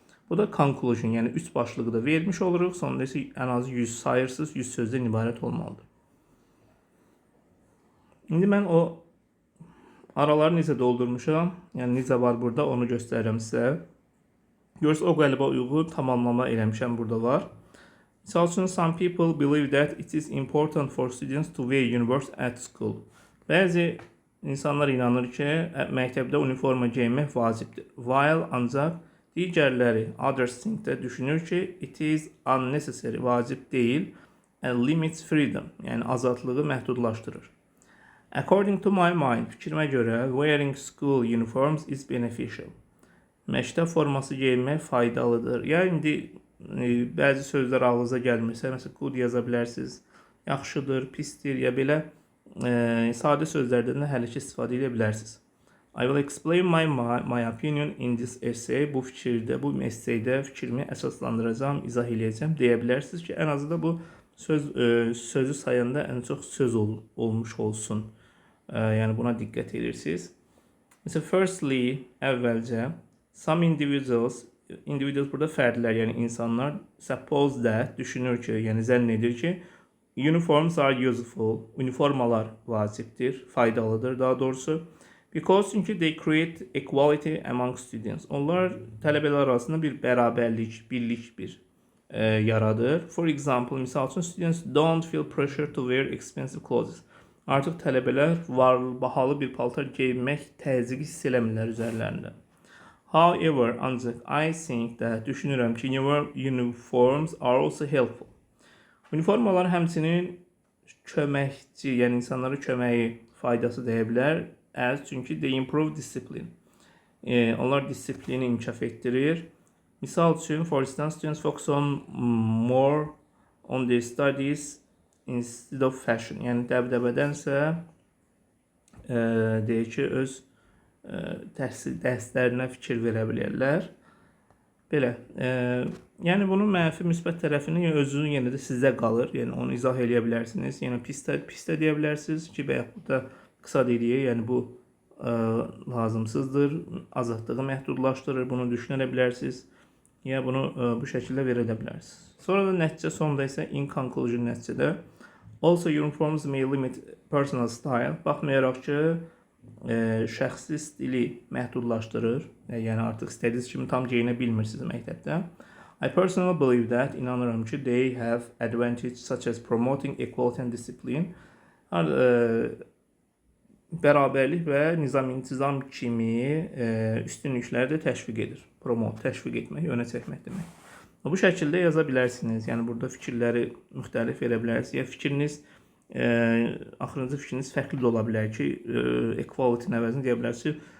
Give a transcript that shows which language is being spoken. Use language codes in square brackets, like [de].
[az] Bu da conclusion, yəni 3 başlığı da vermiş oluruq, sonunda isə ən azı 100 sayırsınız, 100 sözdən ibarət olmalıdır. İndi mən o araları necə doldurmuşam, yəni necə var burada, onu göstərirəm sizə. Görürsünüz, o qəlibə uyğun tamamlama eləmişəm, burada var. Misal üçün, [en] some people believe that it is important for students to wear uniforms at school. [az] Bəzi insanlar inanır ki, məktəbdə uniforma geyinmək vacibdir. [en] While [az] ancaq digərləri, [en] others think [az] də düşünür ki, [en] it is unnecessary, [az] vacib deyil, [en] and limits freedom, [az] yəni azadlığı məhdudlaşdırır. [en] According to my mind, [az] fikrimə görə, [en] wearing school uniforms is beneficial. [az] Məktəb forması geyinmək faydalıdır. Ya indi bəzi sözlər ağlınıza gəlmirsə, məsələn good yaza bilərsiniz. Yaxşıdır, pisdir ya belə sadə sözlərdən də hələ ki istifadə edə bilərsiniz. [en] I will explain my opinion in this essay. [az] Bu fikirdə, bu essaydə fikrimi əsaslandıracağam, izah eləyəcəm deyə bilərsiniz ki, ən azı da bu sözü sayanda ən çox söz olmuş olsun. Yəni buna diqqət edirsiniz. Mesela [en] firstly, [az] əvvəlcə [en] some individuals [az] burada fərdlər, yəni insanlar [en] suppose that, [az] düşünür ki, yəni zənn edir ki, [en] uniforms are useful, [az] uniformalar vacibdir, faydalıdır daha doğrusu. [en] Because [az] çünki [en] they create equality among students. [az] Onlar tələbələr arasında bir bərabərlik, birlik yaradır. [en] For example, [az] misal üçün [en] students don't feel pressure to wear expensive clothes. [az] Artıq tələbələr bahalı bir paltar geyinmək təzyiqi hiss eləmirlər üzərlərində. [en] However, [az] ancaq [en] I think that, [az] düşünürəm ki, [en] uniforms are also helpful. [az] Uniformalar həmçinin köməkçi, yəni insanlara köməyi faydası deyə bilər. Çünki [en] they improve discipline. [az] Onlar disiplini inkişaf etdirir. Misal üçün, [en] for instance, students focus on more on their studies instead of fashion. [az] Yəni dəbdəbədənsə deyək ki, öz dərslərinə fikir verə bilərlər. Belə. Yəni bunun mənfi müsbət tərəfini özünün yenə də sizdə qalır. Yəni onu izah eləyə bilərsiniz. Yəni pis də deyə bilərsiniz ki, və yaxud da qısa deyirik, yəni bu lazımsızdır, azadlığı məhdudlaşdırır, bunu düşünə bilərsiniz. Ya bunu bu şəkildə verə bilərsiniz. Sonra da nəticə sonda isə [en] in conclusion [az] nəticədə [en] also uniforms may limit personal style. [az] Baxmayaraq ki, şəxsi stili məhdudlaşdırır. Yəni artıq istədiyiniz kimi tam geyinə bilmirsiniz məktəbdə. [en] I personally believe that, [az] inanıram ki, [en] they have advantage such as promoting equality and discipline. [az] Bərabərlik və nizam-intizam kimi üstünlükləri də təşviq edir. Promote, təşviq etmək, yönə çəkmək demək. Bu şəkildə yaza bilərsiniz. Yəni burada fikirləri müxtəlif verə bilərsiniz. Ya fikriniz, axırıncı fikriniz fərqli də ola bilər ki, equality əvəzini deyə bilərsiniz.